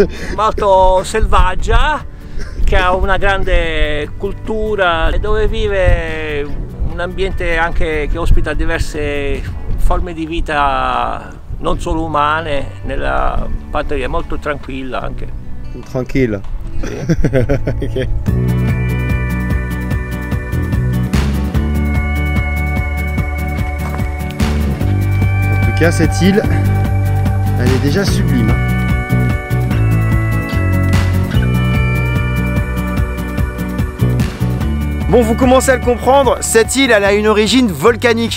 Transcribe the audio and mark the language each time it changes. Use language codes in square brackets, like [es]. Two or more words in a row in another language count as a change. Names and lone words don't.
[it] molto selvaggia, che ha una grande cultura e dove vive un ambiente anche che ospita diverse forme di vita non solo umane, nella Pantelleria, molto tranquilla anche. [fr] Tranquille. [it] Sì. Ok. [fr] En tout cas, cette île, elle est déjà sublime. Bon, vous commencez à le comprendre, cette île elle a une origine volcanique.